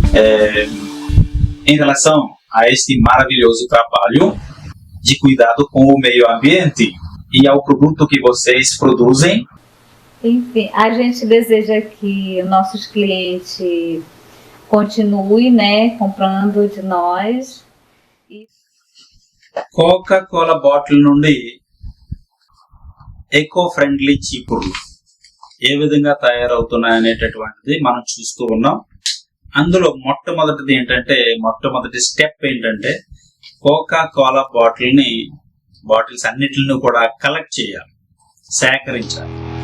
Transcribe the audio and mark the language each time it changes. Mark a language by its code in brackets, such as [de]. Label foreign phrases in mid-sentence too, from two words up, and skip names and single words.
[pt] Em relação a este maravilhoso trabalho de cuidado com o meio ambiente e ao produto que vocês produzem. Enfim, a gente deseja que nossos clientes continue, né, comprando de nós. [te] Coca-Cola bottle నుండి [en] eco friendly [te] చీపుర్లు ఏ విధంగా తయారవుతున్నాయనేటటువంటిది మనం చూస్తూ ఉన్నాం. అందులో మొట్టమొదటి స్టెప్ ఏంటంటే కోకా-కోలా బాటిల్స్ అన్నిటిని కూడా కలెక్ట్ చేయాలి, సేకరించాలి.